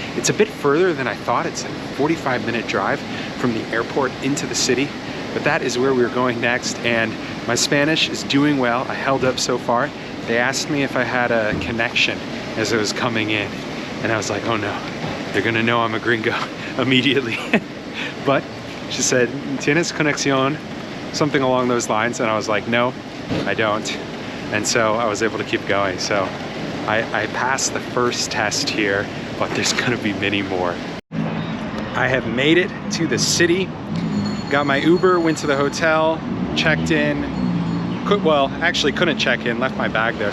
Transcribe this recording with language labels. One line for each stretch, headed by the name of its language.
English: It's a bit further than I thought. It's a 45-minute drive from the airport into the city, but that is where we're going next, and my Spanish is doing well. I held up so far. They asked me if I had a connection as I was coming in, and I was like, oh no, they're gonna know I'm a gringo immediately. But she said,
Spanish: ¿Tienes conexión?
English: Something along those lines, and I was like, no, I don't. And so I was able to keep going. So I passed the first test here, but there's gonna be many more. I have made it to the city, got my Uber, went to the hotel, checked in, well, actually couldn't check in, left my bag there.